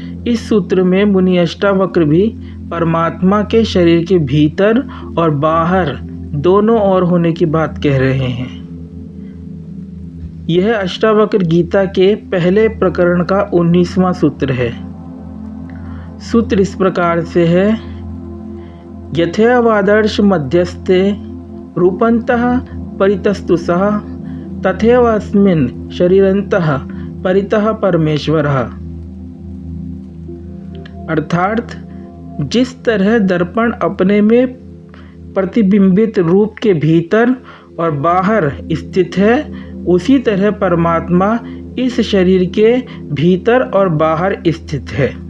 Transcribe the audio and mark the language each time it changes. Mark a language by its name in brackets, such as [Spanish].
[Hindi] इस सूत्र में मुनि अष्टावक्र भी परमात्मा के शरीर के भीतर और बाहर दोनों ओर होने की बात कह रहे हैं। यह अष्टावक्र गीता के पहले प्रकरण का 19वां सूत्र है। सूत्र इस प्रकार से है: [Sanskrit] यथैवादर्श मध्यस्थे रूपन्तः परितस्तु सः तथैव अस्मिन् शरीरन्तः परितः परमेश्वरः। [Hindi] अर्थात जिस तरह दर्पण अपने में प्रतिबिंबित रूप के भीतर और बाहर स्थित है, उसी तरह परमात्मा इस शरीर के भीतर और बाहर स्थित है।